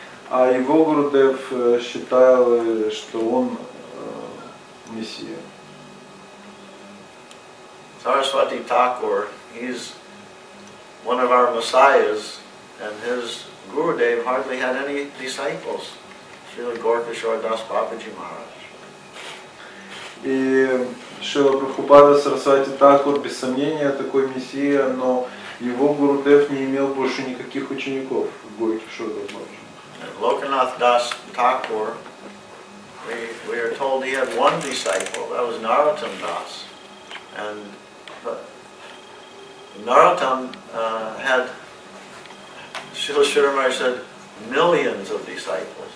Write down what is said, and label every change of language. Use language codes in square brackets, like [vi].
[ru] А его Гурудев считал, что он мессия. [en] Saraswati Thakur, he's one of our messiahs, and his Gurudev hardly had any disciples. Srila Gorkishore Das Babaji Maharaj. [ru] И Шрила Прабхупада Сарасвати Такур, без сомнения, такой мессия, но его Гурудев не имел больше никаких учеников в Горкишор Das Babaji. [en] Lokanath Das Thakur, we are told he had one disciple, that was Narottam Das. And Narottam had, Srila Giri Maharaja said, millions of disciples.